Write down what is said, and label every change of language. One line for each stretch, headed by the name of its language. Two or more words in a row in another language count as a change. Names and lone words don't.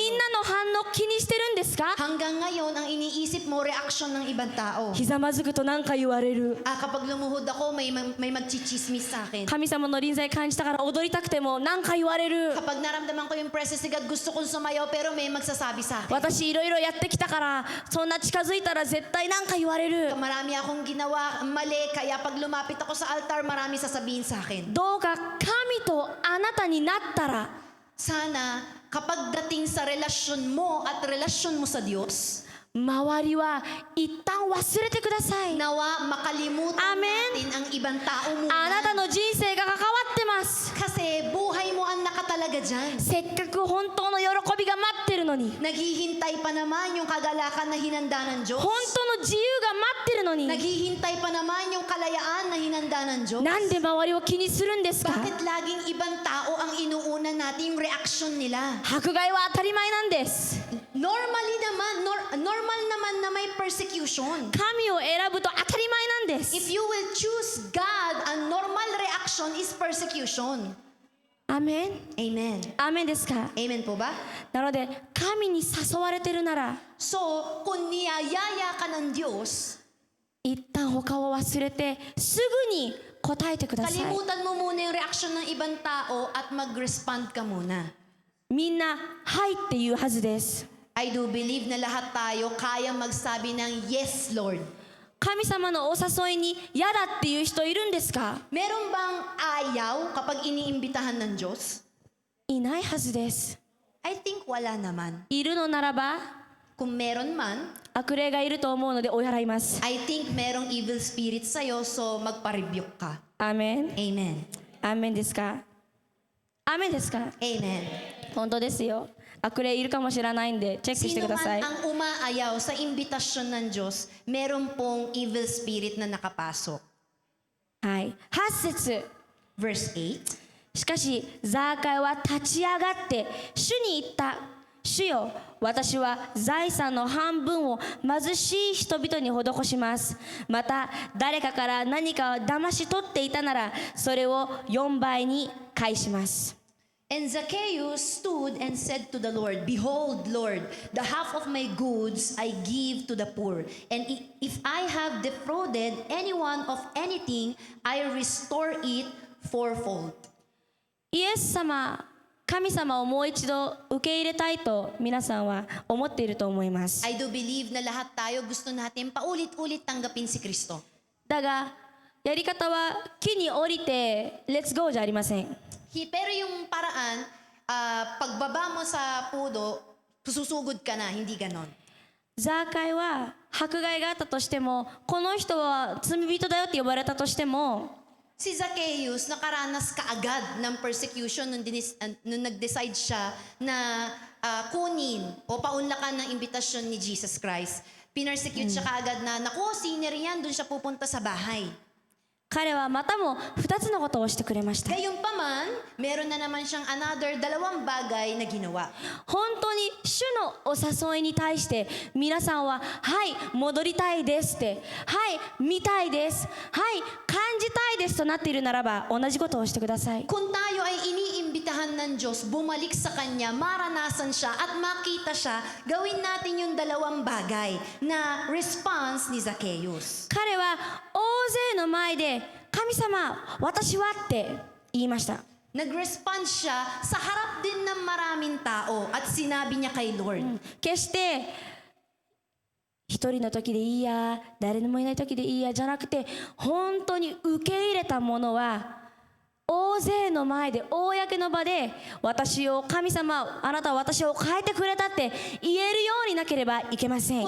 Japanese: みんなの反応気にしてるんですか？
Filipino: Hanggang ngayon, ang iniisip mo, reaction ng ibang tao.
Japanese: ひざまずくと何か言われる。
Filipino: Kapag lumuhod ako, may magchichismis sa akin.
Japanese: 神様の臨在感じたから踊りたくても何か言われる。
Filipino: Kapag naramdaman ko yung presence ni God, gusto kong sumayaw, pero may magsasabi sa akin.
Japanese: 私いろいろやってきたからそんな近づいたら絶対何か言われる。
Filipino: Marami akong ginawa mali, kaya pag lumapit ako sa altar, marami sasabihin sa akin.
Japanese: どうか神とあなたになったら
Filipino: Sana, kapag dating sa relasyon mo at relasyon mo sa Diyos,
Japanese: 周りは一旦忘れてください。
Filipino: nawa makalimutan Amen. natin ang ibang tao
Japanese: あなた
Filipino: muna.
Japanese: の人生が関わってます。
Filipino: Kasi buhay mo ang nakatalaga dyan.
Japanese: せっかく本当の喜びが待ってるのに、
Filipino: Naghihintay pa naman yung kagalakan na hinanda ng Diyos.
Japanese: 本当の自由が待ってるのに、
Filipino: Naghihintay pa naman yung kalayaan na hinanda ng Diyos.
Japanese: なんで周りを気にするんですか？
Filipino: Bakit laging ibang tao ang inuuna natin, yung reaction nila?
Japanese: 迫害は当たり前なんです。
Filipino: Normal naman na may persecution.
Japanese: 神を選ぶと当たり前なんです。
English: If you will choose God, a normal reaction is persecution.
Japanese: アメン。
Filipino: Amen.
Japanese: アメンですか？
Filipino: Amen po ba?
Japanese: なので神に誘われてるなら、
Filipino: So, kung niyayaya ka ng Diyos,
Japanese: 一旦他を忘れてすぐに答えてください。
Filipino: kalimutan mo muna yung reaction ng ibang tao at mag-respond ka muna.
Japanese: みんなはいって言うはずです。
English: I do believe
Filipino: na lahat tayo kaya magsabi ng
English: yes, Lord.
Japanese: 神様のお誘いに嫌だっていう人いるんですか？
Filipino: Meron bang ayaw kapag iniimbitahan ng Diyos?
Japanese: いないはずです。
English: I think
Filipino: wala naman.
Japanese: いるのならば
Filipino: Kung meron man,
Japanese: 悪霊がいると思うので追い払います。
English: I think
Filipino: merong
English: evil spirit
Filipino: sa'yo, so magpa-rebuke ka.
Japanese: アーメン。
Filipino: Amen.
Japanese: アーメンですか？アーメンですか？
Filipino: Amen.
Japanese: 本当ですよ。悪霊いるかもしれないんでチェックして
Filipino: Sino
Japanese: くださ
Filipino: man
Japanese: い。
Filipino: ang umaayaw sa imbitasyon ng Diyos, meron pong
English: evil spirit
Filipino: na nakapasok.
Japanese: はい。8節。
English: Verse 8.
Japanese: しかしザーカイは立ち上がって主に言った。主よ、私は財産の半分を貧しい人々に施します。また誰かから何かを騙し取っていたならそれを4倍に返します。
English: And Zacchaeus stood and said to the Lord, Behold, Lord, the half of my goods I give to the poor. And if I have defrauded anyone of anything, I restore it fourfold.
Japanese: イエス様、神様をもう一度受け入れたいと皆さんは思っていると思います。
English: I do believe
Filipino: na lahat tayo gusto natin paulit-ulit tanggapin si Kristo.
Japanese: だがやり方は木に降りてレッツゴーじゃありません。
Filipino: Pero yung paraan, pagbaba mo sa pudo, susugod ka na, hindi ganon.
Japanese: ザーカイは迫害があったとしても、この人は罪人だよって呼ばれたとしても、
Filipino: Si Zacchaeus nakaranas kaagad ng persecution nung nag-decide siya na kunin o paunlakan ng imbitasyon ni Jesus Christ. Pinersecute siya kaagad na, naku, sinner yan, dun siya pupunta sa bahay.
Japanese: 彼はまたも2つのことをしてくれました。
Filipino: Gayunpaman, meron na naman siyang another dalawang bagay na ginawa.
Japanese: 本当に主のお誘いに対して皆さんははい戻りたいですってはい見たいですはい感じたいですとなっているならば同じことをしてください。
Filipino: Kung tayo ay iniimbitahan ng Diyos, bumalik sa Kanya, maranasan siya at makita siya, gawin natin yung dalawang bagay na response ni Zacchaeus.
Japanese: 彼は大勢の前で神様私はって言いました。
Filipino: Nag-respond siya sa harap din ng maraming tao at sinabi niya kay Lord.
Japanese: 決して一人の時でいいや誰もいない時でいいやじゃなくて本当に受け入れたものは大勢の前で公の場で私を神様あなたは私を変えてくれたって言えるようになければいけません。